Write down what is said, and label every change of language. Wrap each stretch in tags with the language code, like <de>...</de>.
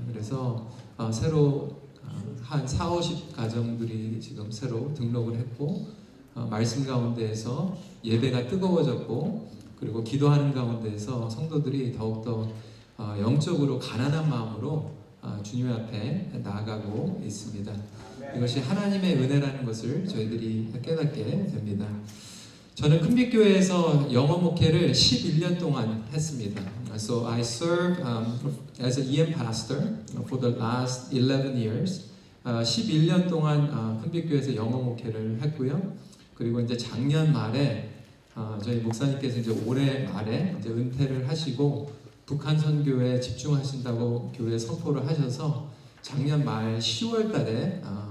<ko>그래서 새로 한 40, 50가정들이 지금 새로 등록을 했고, 말씀 가운데에서 예배가 뜨거워졌고, 그리고 기도하는 가운데에서 성도들이 더욱더 영적으로 가난한 마음으로 주님 앞에 나아가고 있습니다. 이것이 하나님의 은혜라는 것을 저희들이 깨닫게 됩니다. 저는 큰빛교회에서 영어 목회를 11년 동안 했습니다.</ko> <en>So I served as a EM pastor for the last 11 years.</en> <ko>11년 동안 큰빛교회에서 영어 목회를 했고요. 그리고 이제 작년 말에 저희 목사님께서 이제 올해 말에 이제 은퇴를 하시고 북한 선교에 집중하신다고 교회 선포를 하셔서 작년 말 10월 달에</ko>